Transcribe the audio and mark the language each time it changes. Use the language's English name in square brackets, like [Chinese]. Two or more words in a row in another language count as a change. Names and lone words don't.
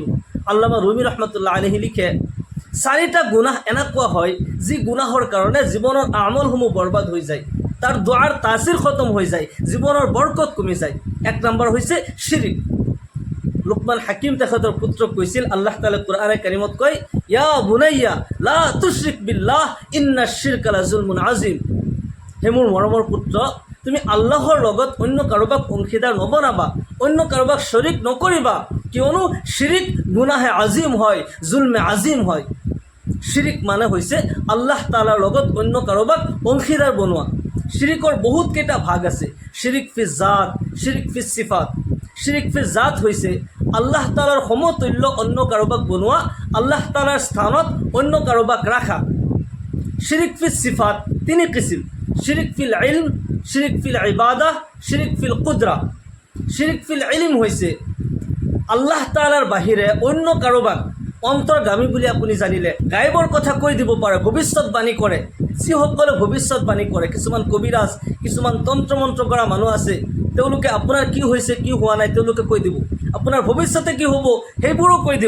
[Assamese] আল্লামা ৰুমি [Arabic] رحمة الله عليه [Assamese] লিখে, চাৰিটা গুনাহ এনেকুৱা হয় যি গুনাহৰ কাৰণে জীৱনৰ আমলসমূহ বৰবাদ হৈ যায়, তাৰ দোৱাৰ তাচিৰ খতম হৈ যায়, জীৱনৰ বৰকত কমি যায়। এক নম্বৰ হৈছে শিৰিক। লুকমান হাকিম তেখেতৰ পুত্ৰক কৈছিল, আল্লাহ তাআলা কুৰআনে কাৰিমত কয়, [Arabic] يا بني لا تشرك بالله إن الشرك لظلم عظيم. [Assamese] হে মোৰ মৰমৰ পুত্ৰ, তুমি আল্লাহৰ লগত অন্য কাৰোবাক অংশীদাৰ নবনাবা, অন্য কাৰোবাক শৰীক নকৰিবা, কিয়নো শিৰিক গুনাহে আজিম হয়, জুলমে আজিম হয়। শিৰিক মানে হৈছে আল্লাহ তাআলাৰ লগত অন্য কাৰোবাক অংশীদাৰ বনোৱা। শিৰিকৰ বহুতকেইটা ভাগ আছে। [Arabic] شرك في الذات، شرك في الصفات. شرك في الذات [Assamese] হৈছে আল্লাহ তাআলাৰ সমতুল্য অন্য কাৰোবাক বনোৱা, আল্লাহ তাআলাৰ স্থানত অন্য কাৰোবাক ৰাখা। [Arabic] شرك في الصفات [Assamese] তিনি কিসিম: [Arabic] شرك في العلم، شرك في العبادة، شرك في القدرة. شرك في العلم [Assamese] হৈছে আল্লাহ তাআলাৰ বাহিৰে অন্য কাৰোবাক অন্তৰ্গামী বুলি আপুনি জানিলে, গায়বৰ কথা কৈ দিব পাৰে, ভৱিষ্যতবাণী কৰে। যিসকলে ভৱিষ্যতবাণী কৰে, কিছুমান কবিৰাজ, কিছুমান তন্ত্ৰ মন্ত্ৰ কৰা মানুহ আছে, তেওঁলোকে আপোনাৰ কি হৈছে কি হোৱা নাই তেওঁলোকে কৈ দিব, আপোনাৰ ভৱিষ্যতে কি হ'ব সেইবোৰো কৈ দিব।